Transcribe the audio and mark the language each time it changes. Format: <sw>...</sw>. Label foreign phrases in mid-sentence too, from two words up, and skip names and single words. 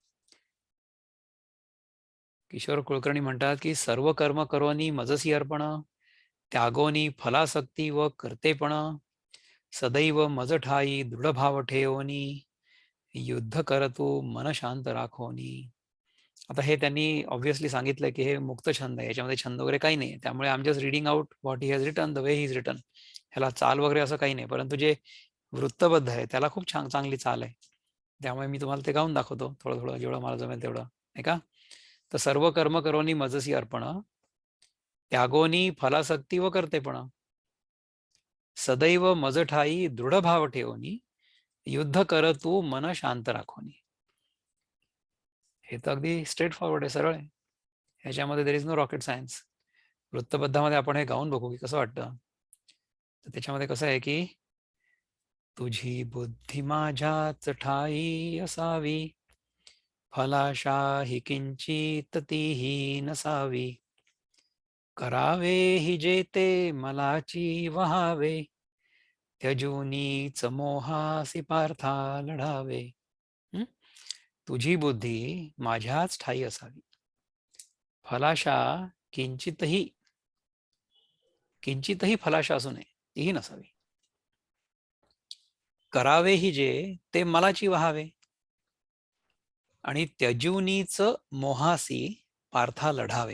<mr>किशोर कुलकर्णी म्हणतात, की सर्व कर्म करोनी मजसी अर्पण, त्यागोनी फलासक्ती व कर्तेपण, सदैव मज ठाई दृढ भाव ठेवोनी, युद्ध करतो मन शांत राखोनी. आता हे त्यांनी ऑब्व्हियसली सांगितलंय, की हे मुक्त छंद आहे, याच्यामध्ये छंद वगैरे काही नाही.</mr> <en>त्यामुळे I am just reading out what he has written the way he is written.</en> <mr>ह्याला चाल वगैरे असं काही नाही, परंतु जे वृत्तबद्ध आहे त्याला खूप चांगली चाल आहे. त्यामुळे मी तुम्हाला ते गाऊन दाखवतो थोडं थोडं, जेवढं मला जमेल तेवढं, नाही का? तर सर्व कर्म करोनी मजसी अर्पण, त्यागोनी फलासक्ती व कर्तेपण, सदैव मज ठाई दृढ भाव ठेवोनी, युद्ध कर तू मन शांत राखोनी. हे तर अगदी</mr> <en>straight forward</en> <mr>आहे, सरळ आहे. ह्याच्यामध्ये</mr> <en>there is no rocket science.</en> <mr>वृत्तबद्धामध्ये आपण हे गाऊन बघू की कसं वाटतं. तर त्याच्यामध्ये कसं आहे, की तुझी बुद्धी माझ्याच ठाई असावी, फलाशा हि किंचित तीही नसावी, करावे हि जे ते मलाची वहावे, त्यजूनीच मोहासी पार्था लढावे. तुझी बुद्धी माझ्याच ठाई असावी, फलाशा किंचितही किंचितही फलाशा असू नये, तीही नसावी, करावे हि जे ते मलाची वहावे, आणि त्यजूनीच मोहासी पार्था लढावे.</mr>